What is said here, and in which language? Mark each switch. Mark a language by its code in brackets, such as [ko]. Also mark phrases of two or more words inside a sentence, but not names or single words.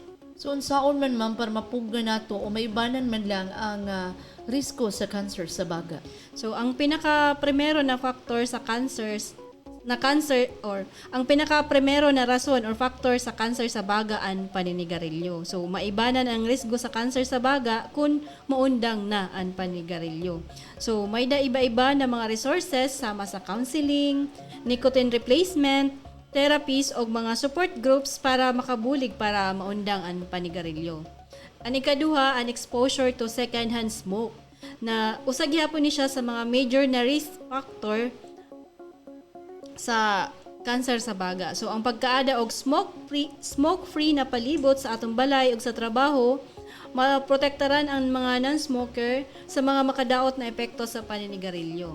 [ceb] So, unsaon man ma'am para mapugga nato o may banan man lang ang risko sa cancer sa baga? So, ang pinaka-primero na factor sa ang pinaka-primero na rason [en] or factor [ceb] sa cancer sa baga ang paninigarilyo. So, maibanan ang risgo sa cancer sa baga kung maundang na ang paninigarilyo. So, may iba-iba na mga resources sama sa counseling, [en] nicotine replacement, [ceb] therapies o mga [en] support groups [ceb] para makabulig para maundang ang panigarilyo. Ang ikaduha, ang [en] exposure to second-hand smoke [ceb] na usag gyapon ni siya sa mga major na [en] risk factor [ceb] sa cancer sa baga. So, ang pagkaada og smoke-free na palibot sa atong balay ug sa trabaho, maprotektaran ang mga non-smoker sa mga makadaot na epekto sa paninigarilyo.